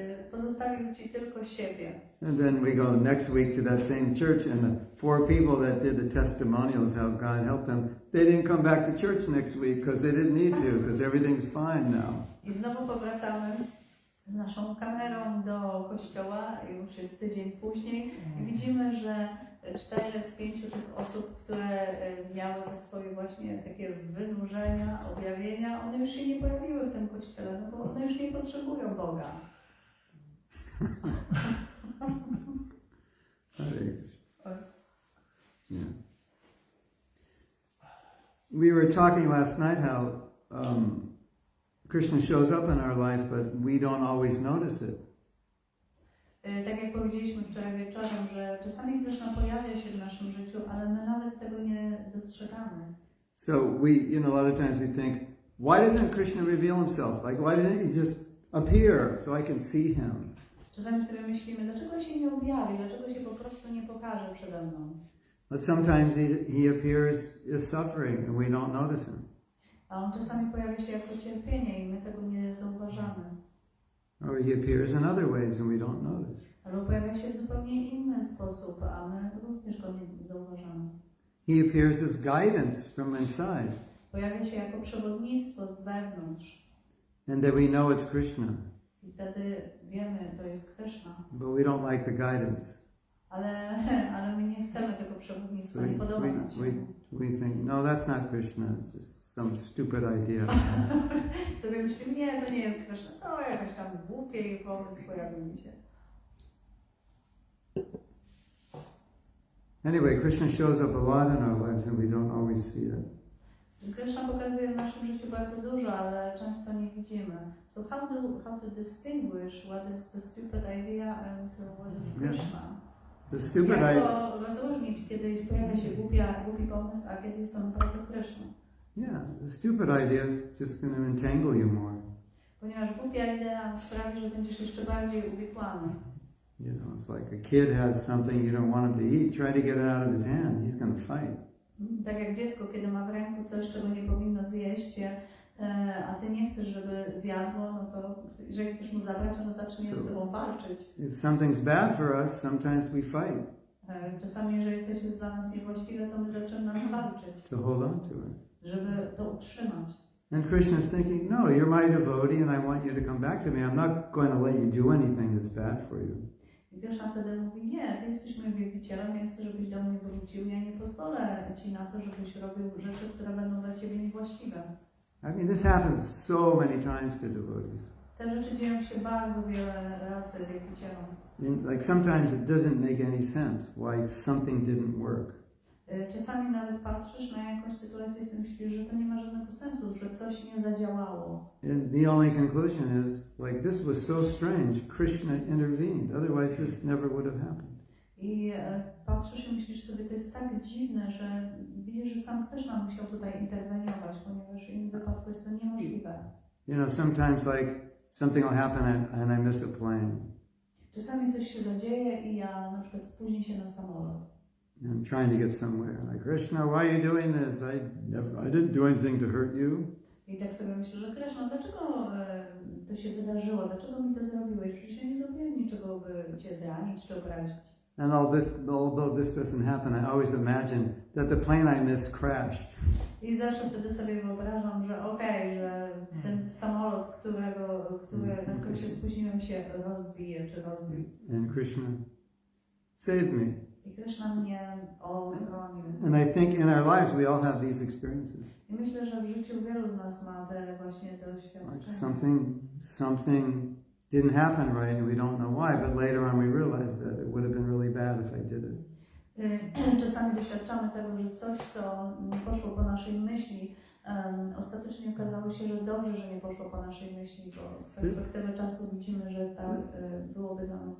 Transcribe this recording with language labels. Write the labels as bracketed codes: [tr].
[pl] Pozostawił ci tylko siebie. [en] And then we go next week to that same church, and the 4 people that did the testimonials, how God helped them, they didn't come back to church next week because they didn't need to, because everything's fine now. [pl] I znowu powracamy z naszą kamerą do kościoła, już jest tydzień później i widzimy, że 4 z 5 tych osób, które miały te swoje właśnie takie wynurzenia, objawienia, one już się nie pojawiły w tym kościele, no bo one już nie potrzebują Boga. [en] Yeah. We were talking last night how Krishna shows up in our life, but we don't always notice it. [pl] Tak jak powiedzieliśmy wczoraj wieczorem, że czasami Krishna pojawia się w naszym życiu, ale my nawet tego nie dostrzegamy. [en] So a lot of times we think, why doesn't Krishna reveal himself? Like, why didn't he just appear so I can see him? [pl] Czasami sobie myślimy, dlaczego się nie objawi, dlaczego się po prostu nie pokaże przede mną. [en] But sometimes he appears as suffering and we don't notice him. [pl] A on czasami pojawia się jako cierpienie i my tego nie zauważamy. [en] Or he appears in other ways and we don't notice. [pl] Albo pojawia się w zupełnie inny sposób, a my również go nie zauważamy. [en] He appears as guidance from inside. [pl] Pojawia się jako przewodnictwo z wewnątrz. [en] And that we know it's Krishna. [pl] I wtedy wiemy, to jest Krishna. [en] But we don't like the guidance. [pl] Ale my nie chcemy tego przewodnictwa, [en] So [pl] nie podoba nam się. [en] we think, no, that's not Krishna. It's just some stupid idea. [pl] Sobie myślimy, nie, to nie jest Krishna. To jakaś tam głupie pomysł pojawił mi się. [en] Anyway, Krishna shows up a lot in our lives and we don't always see it. [pl] Krishna pokazuje w naszym życiu bardzo dużo, ale często nie widzimy. [en] So how to distinguish what is the stupid idea and what is Krishna? The stupid idea. [pl] Jak to rozróżnić, kiedy pojawia się głupi pomysł, a kiedy jest on naprawdę Krishna? [en] Yeah, the stupid idea is just going to entangle you more. [pl] Ponieważ głupia idea sprawi, że będziesz jeszcze bardziej uwikłany. [en] You know, it's like a kid has something you don't want him to eat. Try to get it out of his hand. He's going to fight. [pl] Tak jak dziecko, kiedy ma w ręku coś, czego nie powinno zjeść, a ty nie chcesz, żeby zjadło, no to jeżeli chcesz mu zabrać, ono zacznie z sobą walczyć. [en] If something's bad for us, sometimes we fight. [pl] Czasami, jeżeli coś jest dla nas niewłaściwe, to my zaczynamy walczyć. [en] To hold on to it. [pl] Żeby to utrzymać. [en] And Krishna's thinking, no, you're my devotee and I want you to come back to me. I'm not going to let you do anything that's bad for you. [pl] I Krishna wtedy mówi, nie, ty jesteś moim wielbicielem, ja chcę, żebyś do mnie wrócił, ja nie pozwolę ci na to, żebyś robił rzeczy, które będą dla ciebie niewłaściwe. [en] I mean, this happens so many times to devotees. [pl] Te rzeczy dzieją się bardzo wiele razy wielbicielom. [en] Like sometimes it doesn't make any sense why something didn't work. [pl] Czasami nawet patrzysz na jakąś sytuację i sobie myślisz, że to nie ma żadnego sensu, że coś nie zadziałało. [en] And the only conclusion is, like, this was so strange, Krishna intervened. Otherwise this never would have happened. [pl] I patrzysz i myślisz sobie, to jest tak dziwne, że widzisz, że sam Krishna musiał tutaj interweniować, ponieważ w innym wypadku jest to niemożliwe. [en] You know, sometimes like something will happen and I miss a plane. [pl] Czasami coś się zadzieje i ja na przykład spóźnię się na samolot. [en] I'm trying to get somewhere. Like, Krishna, why are you doing this? I didn't do anything to hurt you. [pl] I tak sobie myślę, że Krishna, dlaczego to się wydarzyło? Dlaczego mi to zrobiłeś? Przecież ja nie zrobiłem niczego, by cię zranić czy obrazić. [en] And although this doesn't happen, I always imagine that the plane I missed crashed. [pl] I zawsze wtedy sobie wyobrażam, że że ten samolot, na który się spóźniłem, się rozbije czy rozbił. [en] And Krishna saved me. [pl] I Krishna mnie ochronił. [en] And I think in our lives we all have these experiences. [pl] I myślę, że w życiu wielu z nas ma te właśnie doświadczenia. [en] Like something didn't happen right and we don't know why, but later on we realize that it would have been really bad if I did it. [pl] Czasami doświadczamy tego, że coś, co nie poszło po naszej myśli, ostatecznie okazało się, że dobrze, że nie poszło po naszej myśli, bo z perspektywy czasu widzimy, że tak byłoby dla nas.